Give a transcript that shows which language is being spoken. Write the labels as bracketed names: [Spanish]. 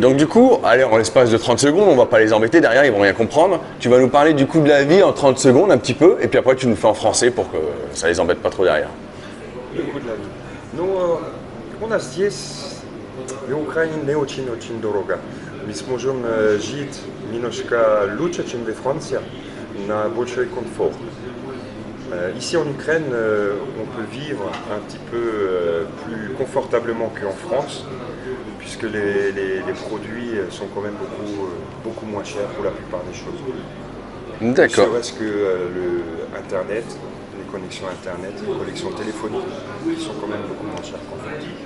[French] Donc du coup, allez, en l'espace de 30 secondes, on va pas les embêter, derrière ils vont rien comprendre. Tu vas nous parler du coût de la vie en 30 secondes un petit peu, et puis après tu nous fais en français pour que ça les embête pas trop derrière. Le coût de la vie. [Russian] Ну, у нас здесь в Украине не очень дорого. Мы сможем жить немножко лучше, чем во Франции, на большой комфорт. [French] Ici en Ukraine, on peut vivre un petit peu plus confortablement qu'en France, puisque les produits sont quand même beaucoup moins chers pour la plupart des choses. D'accord. Ne serait-ce que Internet, les connexions Internet, les connexions téléphoniques, qui sont quand même beaucoup moins chères qu'en France.